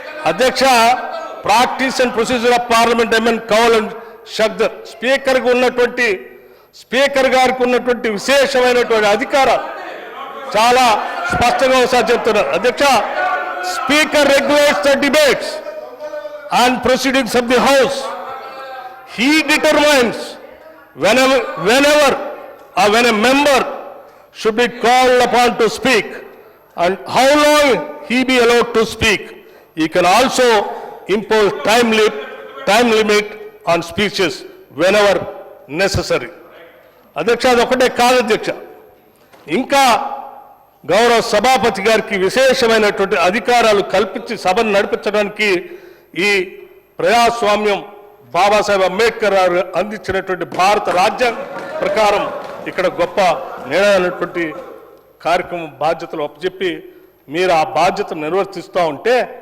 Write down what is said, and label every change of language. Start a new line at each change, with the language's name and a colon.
Telugu: అధ్యక్ష practice and procedure of parliament MN Kaul and షగ్దర్ స్పీకర్గా ఉన్నటువంటి స్పీకర్ గారికి ఉన్నటువంటి విశేషమైనటువంటి అధికారాలు చాలా స్పష్టంగా ఒకసారి చెప్తున్నారు.
English: అధ్యక్ష, speaker regulates the debates and proceedings of the house. He determines whenever or when a member should be called upon to speak and how long he be allowed to speak. He can also impose time limit on speeches whenever necessary.
Telugu: అధ్యక్ష, అదొకటే కాదు అధ్యక్ష, ఇంకా గౌరవ సభాపతి గారికి విశేషమైనటువంటి అధికారాలు కల్పించి సభను నడిపించడానికి ఈ ప్రజాస్వామ్యం బాబాసాహెబ్ అంబేద్కర్ గారు అందించినటువంటి భారత రాజ్యాంగం ప్రకారం ఇక్కడ గొప్ప నిర్ణయమైనటువంటి కార్యక్రమం బాధ్యతలు అప్పచెప్పి మీరు ఆ బాధ్యతను నిర్వర్తిస్తూ ఉంటే